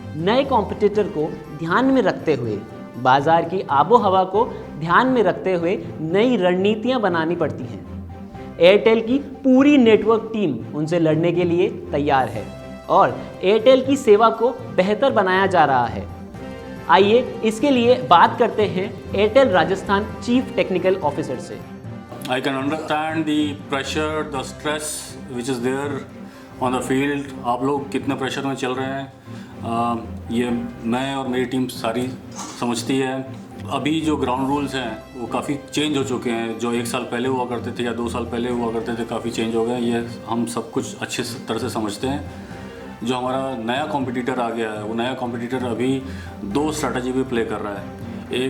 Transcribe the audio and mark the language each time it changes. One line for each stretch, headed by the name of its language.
Hindi: नए कॉम्पिटिटर को ध्यान में रखते हुए, बाजार की आबो हवा को ध्यान में रखते हुए नई रणनीतियां बनानी पड़ती हैं। एयरटेल की पूरी नेटवर्क टीम उनसे लड़ने के लिए तैयार है और एयरटेल की सेवा को बेहतर बनाया जा रहा है। आइए इसके लिए बात करते हैं Airtel Rajasthan chief technical officer से।
English: I can understand the pressure, the stress which is there on the field.
Hindi: आप लोग कितने प्रेशर में चल रहे हैं ये मैं और मेरी टीम सारी समझती है। अभी जो ग्राउंड रूल्स हैं वो काफ़ी चेंज हो चुके हैं, जो 1 साल पहले हुआ करते थे या 2 साल पहले हुआ करते थे काफ़ी चेंज हो गए। ये हम सब कुछ अच्छे तरह से समझते हैं। जो हमारा नया कॉम्पिटिटर आ गया है वो नया कॉम्पिटिटर अभी 2 स्ट्रैटेजी पे प्ले कर रहा है।